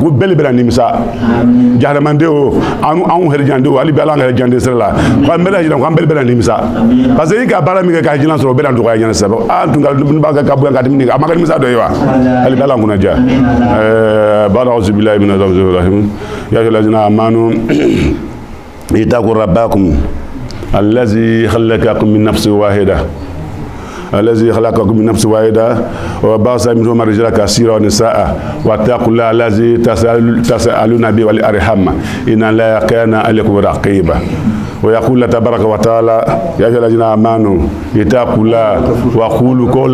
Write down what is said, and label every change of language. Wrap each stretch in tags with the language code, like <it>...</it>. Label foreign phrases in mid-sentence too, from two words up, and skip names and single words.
<bm>ko bɛɛ bɛ na nimisa jahanamaden o anw hɛrɛjandenw hali bi ala an hɛrɛjanden sira la ko an bɛɛ lajɛlen ko an bɛɛ bɛ na nimisa parce que i ka baara min kɛ k'a jina sɔrɔ o bɛ na dɔgɔya ɲɛna sɛbɛ tun ka b'a kɛ ka bɔ yan ka tɛmɛ a ma kɛ nimisa dɔ ye wa hali bi ala an kunna ja</bm> <ar>بعد أعوذ بالله من الشيطان الرجيم يا أيها الذين آمنوا اتقوا ربكم الذي خلقكم من نفس واحدة الذي خلقكم من نفس واحدة وبعث منهما رجالا كثيرا ونساء واتقوا الله الذي تسألون به والأرحام إن الله كان عليكم رقيبا ويقول تبارك وتعالى يا أيها الذين آمنوا اتقوا الله وقولوا</ar>